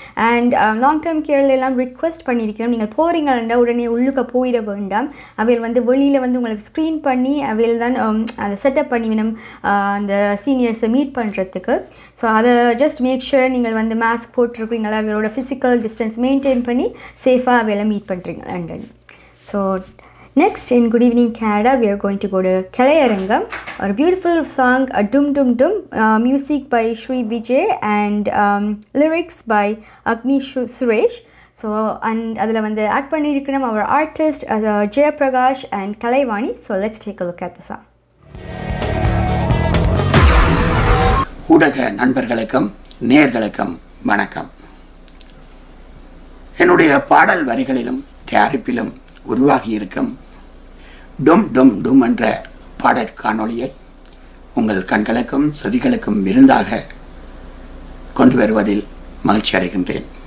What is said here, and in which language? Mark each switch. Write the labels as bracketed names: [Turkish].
[Tamil] And long term கேரில் எல்லாம் request பண்ணியிருக்கிறோம், நீங்கள் போகிறீங்களா உடனே உள்ளுக்க போயிட வேண்டாம். அவையில் வந்து வெளியில் வந்து உங்களுக்கு ஸ்க்ரீன் பண்ணி அவையில் தான் அதை செட்டப் பண்ணிவிடும் அந்த சீனியர்ஸை மீட் பண்ணுறதுக்கு. ஸோ அதை [English] just make sure [Tamil] நீங்கள் வந்து மாஸ்க் போட்டிருக்கிறீங்களா, அவையோட ஃபிசிக்கல் டிஸ்டன்ஸ் மெயின்டைன் பண்ணி சேஃபாக அவையில் மீட் பண்ணுறீங்களா. [English] So next in Good Evening Canada we are going to go to Kalayarangam, a beautiful song, a Dum Dum Dum, music by Shri Vijay and lyrics by Agni Suresh. So and [Tamil] adula vande act pannirukkum [English] our artist Jaya Prakash and Kalaivani. So let's take a look at the song. [Tamil] ஊடக நண்பர்களுக்கும் நேயர்களுக்கும் வணக்கம். என்னுடைய பாடல் வரிகளிலும் தயாரிப்பிலும் உருவாகி இருக்கும் டும் டும் டும் என்ற பாடற் காணொளியை உங்கள் கண்களுக்கும் செவிகளுக்கும் விருந்தாக கொண்டு வருவதில் மகிழ்ச்சி அடைகின்றேன்.